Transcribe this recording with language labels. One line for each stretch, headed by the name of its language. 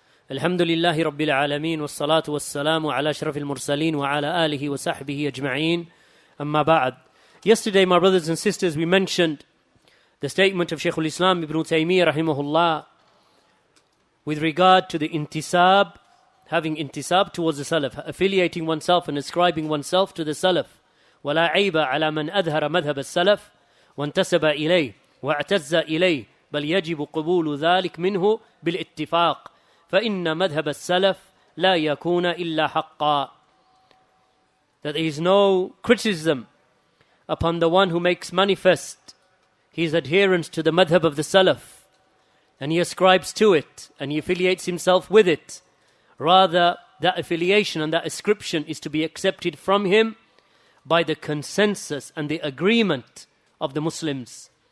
Arabic: الحمد لله رب العالمين والصلاة والسلام على أشرف المرسلين وعلى آله وصحبه أجمعين أما بعد.
English: Yesterday, my brothers and sisters, we mentioned the statement of Shaykh al-Islam ibn Taymiyyah rahimahullah with regard to the intisab, having intisab towards the Salaf, affiliating oneself and ascribing oneself to the Salaf.
Arabic: ولا عيب على من أظهر مذهب السلف وانتسب إليه واعتز إليه بل يجب قبول ذلك منه بالاتفاق فإن مذهب السلف لا يكون إلا حقا.
English: That there is no criticism upon the one who makes manifest his adherence to the madhab of the Salaf and he ascribes to it and he affiliates himself with it. Rather, that affiliation and that ascription is to be accepted from him by the consensus and the agreement of the Muslims.